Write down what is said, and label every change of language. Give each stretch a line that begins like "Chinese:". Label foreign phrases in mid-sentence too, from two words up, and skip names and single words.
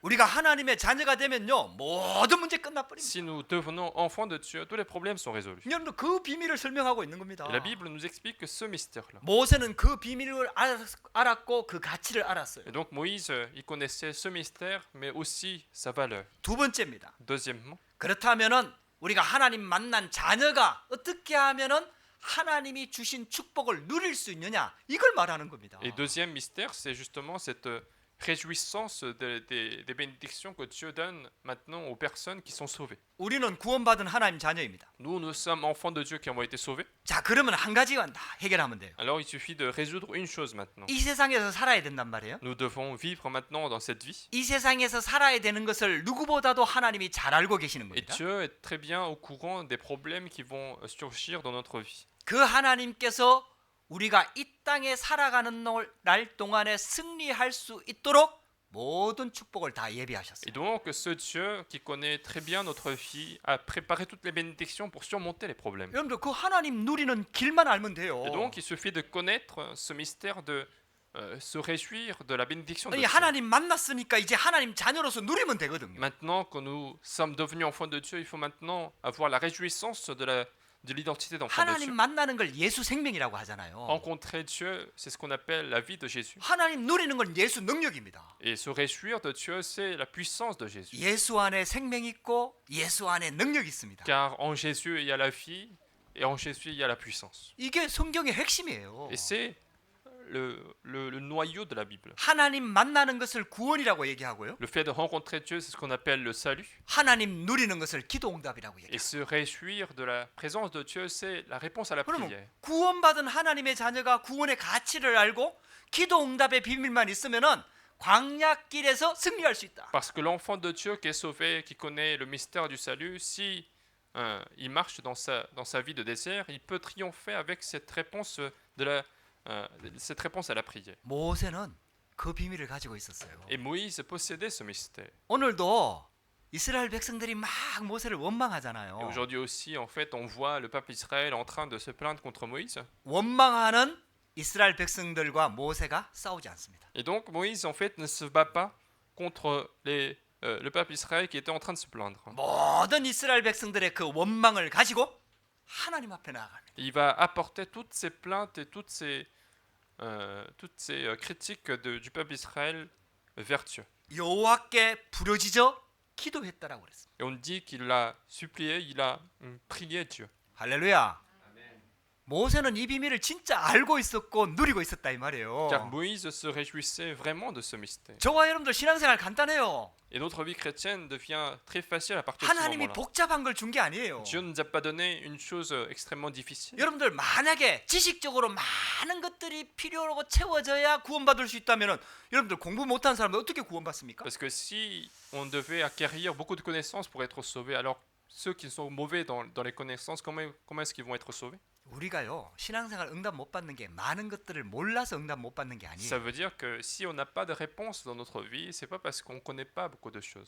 Korean: 우리가 하나님의 자녀가 되면요 모든 문제 끝나버립니다.
French: Si nous devenons enfants de Dieu, tous les problèmes sont résolus.
Korean: 여러분들 그 비밀을 설명하고 있는 겁니다.
French: Et la Bible nous explique ce mystère-là.
Korean: 모세는 그 비밀을 알았고 그 가치를 알았어요.
French: Et donc Moïse, il connaissait ce mystère, mais aussi sa valeur.
Korean: 두 번째입니다.
French: Deuxièmement,
Korean: 그렇다면은 우리가 하나님 만난 자녀가 어떻게 하면은 하나님이 주신 축복을 누릴 수 있느냐 이걸 말하는 겁니다.
French: et deuxième mystère, c'est justement cette réjouissance des bénédictions que Dieu donne maintenant aux personnes qui sont sauvées.
Korean: 우리는 구원받은 하나님 자녀입니다.
French: Nous sommes enfants de Dieu qui ont été sauvés.
Korean: 자, 그러면 한 가지만 다 해결하면 돼요.
French: Alors il suffit de résoudre une chose maintenant.
Korean: 이 세상에서 살아야 된단 말이에요.
French: Nous devons vivre maintenant dans cette vie.
Korean: 이 세상에서 살아야 되는 것을 누구보다도 하나님이 잘 알고 계시는
French: Et
Korean: 겁니다.
French: Dieu est très bien au courant des problèmes qui vont surgir dans notre vie.
Korean: 그 하나님께서 우리가 이 땅에 살아가는 날 동안에 승리할 수 있도록 모든 축복을 다 예비하셨어요.
French: Et donc ce Dieu qui connaît très bien notre vie a préparé toutes les bénédictions pour surmonter les problèmes.
Korean: 여러분들 그 하나님 누리는 길만 알면 돼요.
French: Et donc il suffit de connaître ce mystère de se réjouir de la bénédiction de
Korean: 이
French: Dieu.
Korean: 하나님 만났으니까 이제 하나님 자녀로서 누리면 되거든요.
French: Maintenant que nous sommes devenus enfants de Dieu, il faut maintenant avoir la réjouissance de l'identité d'enfant de
Korean: 하나님
French: Dieu.
Korean: 만나는 걸 예수 생명이라고 하잖아요.
French: Rencontrer Dieu, c'est ce qu'on appelle la vie de Jésus.
Korean: 하나님 누리는 건 예수 능력입니다.
French: Et se réjouir de Dieu, c'est la puissance de Jésus.
Korean: 예수 안에 생명이 있고 예수 안에 능력이 있습니다.
French: Car en Jésus, il y a la vie, et en Jésus, il y a la puissance.
Korean: 이게 성경의 핵심이에요.
French: Et c'est le noyau de la Bible.
Korean: 하나님 만나는 것을 구원이라고 얘기하고요.
French: Le fait de rencontrer Dieu, c'est ce qu'on appelle le salut.
Korean: 하나님 누리는 것을 기도응답이라고
French: Et
Korean: 얘기해요.
French: se réjouir de la présence de Dieu, c'est la réponse à la
Korean: 그러면
French: prière.
Korean: 구원받은 하나님의 자녀가 구원의 가치를 알고 기도응답의 비밀만 있으면은 광야길에서 승리할 수 있다.
French: Parce que l'enfant de Dieu qui est sauvé, qui connaît le mystère du salut, si il marche dans sa vie de désert, il peut triompher avec cette réponse à la prière.
Korean: 모세는 그 비밀을 가지고 있었어요.
French: Et Moïse possédait ce mystère.
Korean: 오늘도 이스라엘 백성들이 막 모세를
French: Et
Korean: 원망하잖아요.
French: aujourd'hui aussi, en fait, on voit le peuple Israël en train de se plaindre contre Moïse.
Korean: 원망하는 이스라엘 백성들과 모세가 싸우지 않습니다.
French: Et donc Moïse, en fait, ne se bat pas contre le peuple Israël qui était en train de se plaindre.
Korean: 모든 이스라엘 백성들의 그 원망을 가지고 하나님 앞에 나아갑니다.
French: Il va apporter toutes ces plaintes et toutes ces critiques du peuple Israël vers Dieu.
Korean: 여호와께 부르짖어 기도했다라고 그랬습니다.
French: Et on dit qu'il a supplié, il a prié Dieu.
Korean: 할렐루야. 모세는 이 비밀을 진짜 알고 있었고 누리고 있었다 이 말이에요.
French: Car Moïse se réjouissait vraiment de ce mystère.
Korean: 저와 여러분들 신앙생활 간단해요.
French: Et notre vie chrétienne devient très facile à partir de ce
Korean: 하나님이
French: moment-là.
Korean: 복잡한 걸 준 게 아니에요.
French: Dieu ne nous a pas donné une chose extrêmement difficile.
Korean: 여러분들 만약에 지식적으로 많은 것들이 필요하고 채워져야 구원받을 수 있다면은 여러분들 공부 못한 사람들 어떻게 구원받습니까?
French: Parce que si on devait acquérir beaucoup de connaissances pour être sauvés, alors ceux qui sont mauvais dans les connaissances, comment est-ce qu'ils vont être sauvés?
Korean: 우리가요 신앙생활 응답 못 받는 게 많은 것들을 몰라서 응답 못 받는 게
French: Ça
Korean: 아니에요.
French: veut dire que si on n'a pas de réponse dans notre vie, c'est pas parce qu'on ne connaît pas beaucoup de choses.